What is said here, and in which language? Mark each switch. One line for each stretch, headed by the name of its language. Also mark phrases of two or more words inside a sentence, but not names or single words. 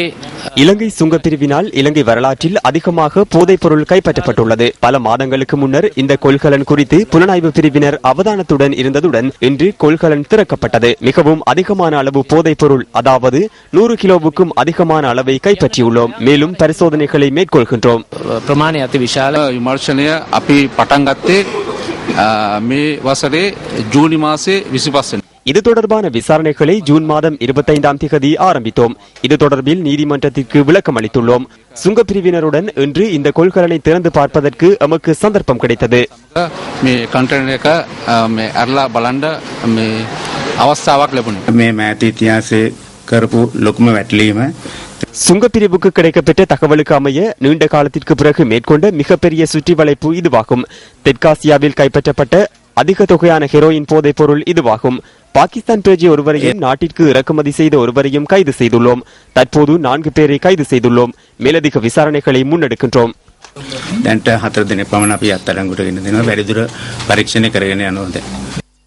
Tamil: இலங்கை சுங்கப்பிரிவினால் இலங்கை வரலாற்றில் அதிகமாக போதைப் பொருள் கைப்பற்றப்பட்டுள்ளது. பல மாதங்களுக்கு முன்னர் இந்த கொள்கலன் குறித்து புலனாய்வு பிரிவினர் அவதானத்துடன் இருந்ததுடன் இன்று கொள்கலன் திறக்கப்பட்டது. மிகவும் அதிகமான அளவு போதைப் பொருள், அதாவது 100 கிலோவுக்கும் அதிகமான அளவை கைப்பற்றியுள்ளோம். மேலும் பரிசோதனைகளை மேற்கொள்கின்றோம்.
Sinhala: ප්‍රමාණය අති විශාල විමර්ශනය අපි පටන් ගත්තේ මේ වසරේ ජූනි මාසේ 25
Tamil: இது தொடர்பான விசாரணைகளை ஜூன் மாதம் 25ஆம் தேதி ஆரம்பித்தோம். இது தொடர்பில் நீதிமன்றத்திற்கு விளக்கம் அளித்துள்ளோம். சுங்கப்பிரிவினருடன் இன்று இந்த கொள்கலனை திறந்து பார்ப்பதற்கு எமக்கு சந்தர்ப்பம் கிடைத்தது.
Sinhala: මේ කන්ටේනර් එක මේ අරලා බලන්න මේ අවස්ථාවක් ලැබුණා. මේ මෑත ඉතිහාසයේ කරපු ලොකුම වැටලීම
Tamil: சுங்கப்பிரிவுக்கு கிடைக்கப்பெற்ற தகவலுக்கு அமைய நீண்ட காலத்திற்கு பிறகு மேற்கொண்ட மிகப்பெரிய சுற்றி வளைப்பு இதுவாகும். தெற்காசியாவில் கைப்பற்றப்பட்ட அதிக தொகையான ஹெரோயின் போதைப் பொருள் இதுவாகும். பாகிஸ்தான் பேஜிய ஒருவரையும் நாட்டிற்கு இறக்குமதி செய்த ஒருவரையும் கைது செய்துள்ளோம். தற்போது 4 பேரை கைது செய்துள்ளோம். மேலதிக விசாரணைகளை முன்னெடுக்கின்றோம்.
Sinhala: දැන්ට 4 දිනක් පමණ අපි අත්අඩංගුවට ගෙන දෙනවා. වැඩිදුර පරීක්ෂණ කරගෙන යනවා.